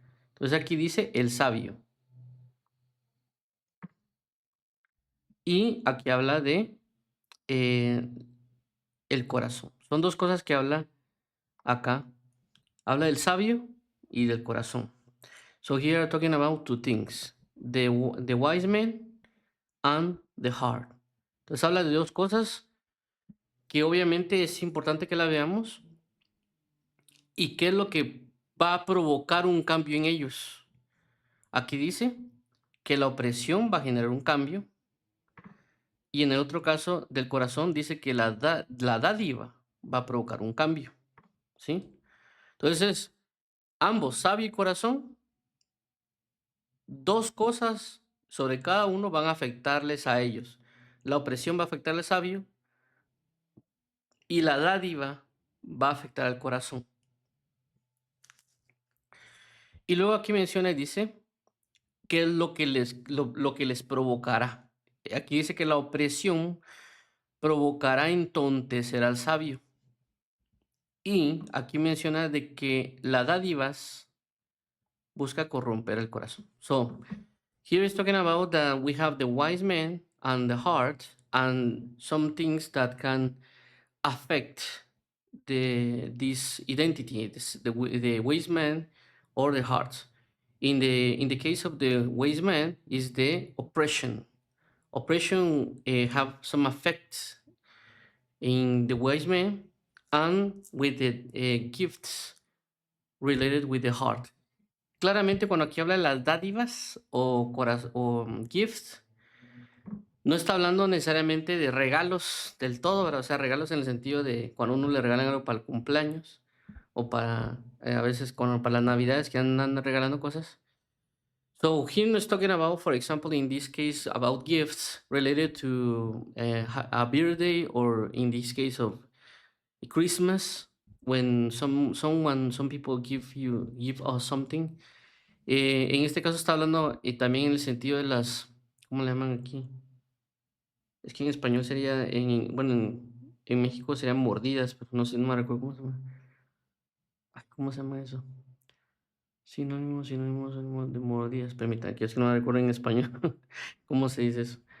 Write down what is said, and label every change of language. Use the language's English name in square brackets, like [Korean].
[Spanish] Entonces aquí dice el sabio. Y aquí habla de eh, el corazón. Son dos cosas que habla acá. Habla del sabio y del corazón. [English] So here are talking about two things. The wise man and the heart. [Spanish] Entonces habla de dos cosas que obviamente es importante que la veamos y qué es lo que va a provocar un cambio en ellos. Aquí dice que la opresión va a generar un cambio y en el otro caso del corazón dice que la dádiva va a provocar un cambio, ¿sí? Entonces, ambos, sabio y corazón, dos cosas sobre cada uno van a afectarles a ellos. La opresión va a afectar al sabio y la dádiva va a afectar al corazón. Y luego aquí menciona y dice qué es lo que les provocará. Aquí dice que la opresión provocará entontecer al sabio. Y aquí menciona de que la dádivas busca corromper el corazón. So, [English] Here is talking about that we have the wise man and the heart, and some things that can affect this identity, the wise man or the heart. In the case of the wise man, is the oppression. Oppression have some effects in the wise man and with the gifts related with the heart. [Spanish] Claramente, cuando aquí habla de las dádivas o gifts, no está hablando necesariamente de regalos del todo, ¿verdad? O sea, regalos en el sentido de cuando uno le regalan algo para el cumpleaños o para a veces para las navidades que andan regalando cosas. [English] So him is talking about, for example, in this case, about gifts related to a birthday, or in this case of Christmas, when some people give us something. [Spanish] En este caso está hablando también en el sentido de las, ¿cómo le llaman aquí? Es que en español sería, bueno, en México serían mordidas, pero no sé, no me recuerdo cómo se llama. Ay, ¿cómo se llama eso? Sinónimos de mordidas. Permítanme, que es que no me recuerdo en español. ¿Cómo se dice eso?